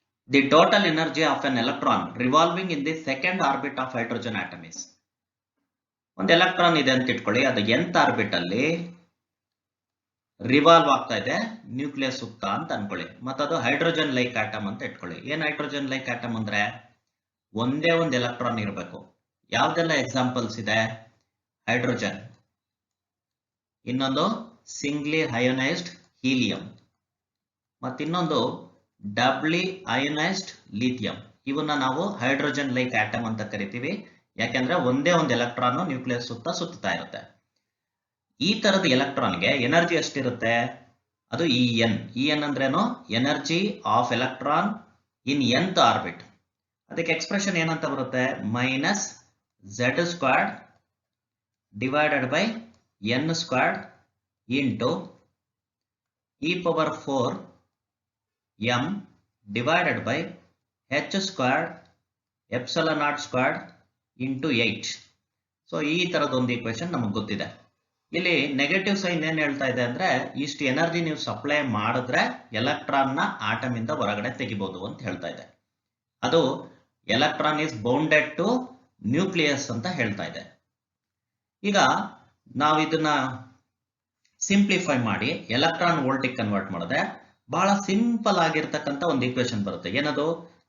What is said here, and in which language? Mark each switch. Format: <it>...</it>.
<en>The total energy of an electron revolving in the second orbit of hydrogen atom is.</en> <kn>ಒಂದು electron ಇದೆ ಅಂತ ಇಟ್ಕೊಳ್ಳಿ, ಅದು nth orbit ಅಲ್ಲಿ ರಿವಾಲ್ವ್ ಆಗ್ತಾ ಇದೆ ನ್ಯೂಕ್ಲಿಯಸ್ ಸುತ್ತ ಅಂತ ಅನ್ಕೊಳ್ಳಿ. ಮತ್ತದು ಹೈಡ್ರೋಜನ್ ಲೈಕ್ ಆಟಮ್ ಅಂತ ಇಟ್ಕೊಳ್ಳಿ. ಏನ್ ಹೈಡ್ರೋಜನ್ ಲೈಕ್ ಆಟಮ್ ಅಂದ್ರೆ ಒಂದೇ ಒಂದು ಎಲೆಕ್ಟ್ರಾನ್ ಇರಬೇಕು. ಯಾವ್ದೆಲ್ಲ ಎಕ್ಸಾಂಪಲ್ಸ್ ಇದೆ? ಹೈಡ್ರೋಜನ್, ಇನ್ನೊಂದು ಸಿಂಗ್ಲಿ ಅಯೋನೈಸ್ಡ್ ಹೀಲಿಯಂ, ಮತ್ತಿನ್ನೊಂದು ಡಬ್ಲಿ ಅಯೋನೈಸ್ಡ್ ಲಿಥಿಯಂ. ಇವನ್ನ ನಾವು ಹೈಡ್ರೋಜನ್ ಲೈಕ್ ಆಟಮ್ ಅಂತ ಕರಿತೀವಿ. ಯಾಕೆಂದ್ರೆ ಒಂದೇ ಒಂದು ಎಲೆಕ್ಟ್ರಾನ್ ನ್ಯೂಕ್ಲಿಯಸ್ ಸುತ್ತ ಸುತ್ತಾ ಇರುತ್ತೆ. ಈ ತರದ ಎಲೆಕ್ಟ್ರಾನ್ಗೆ ಎನರ್ಜಿ ಎಷ್ಟಿರುತ್ತೆ? ಅದು ಇಎನ್ ಅಂದ್ರೇನು?</kn> <en>Energy of electron in nth orbit.</en> <kn>ಅದಕ್ಕೆ ಎಕ್ಸ್ಪ್ರೆಷನ್ ಏನಂತ ಬರುತ್ತೆ?</kn> <en>Minus Z squared divided by N squared into e power 4 m divided by h squared epsilon naught squared into 8.</en> <kn>So ಈ ತರದೊಂದು ಈಕ್ವೇಶನ್ ನಮಗೆ ಗೊತ್ತಿದೆ. ಇಲ್ಲಿ ನೆಗೆಟಿವ್ ಸೈನ್ ಏನ್ ಹೇಳ್ತಾ ಇದೆ ಅಂದ್ರೆ ಇಷ್ಟು ಎನರ್ಜಿ ನೀವು ಸಪ್ಲೈ ಮಾಡಿದ್ರೆ ಎಲೆಕ್ಟ್ರಾನ್ ನ ಆಟಮ್ ಇಂದ ಹೊರಗಡೆ ತೆಗಿಬಹುದು ಅಂತ ಹೇಳ್ತಾ ಇದೆ. ಅದು</kn> <en>electron is bounded to nucleus</en> <kn>ಅಂತ ಹೇಳ್ತಾ ಇದೆ. ಈಗ ನಾವು ಇದನ್ನ ಸಿಂಪ್ಲಿಫೈ ಮಾಡಿ ಎಲೆಕ್ಟ್ರಾನ್ ವೋಲ್ಟಿಗೆ ಕನ್ವರ್ಟ್ ಮಾಡಿದ್ರೆ ಬಹಳ ಸಿಂಪಲ್ ಆಗಿರ್ತಕ್ಕಂಥ ಒಂದು ಈಕ್ವೇಶನ್ ಬರುತ್ತೆ. ಏನದು?</kn>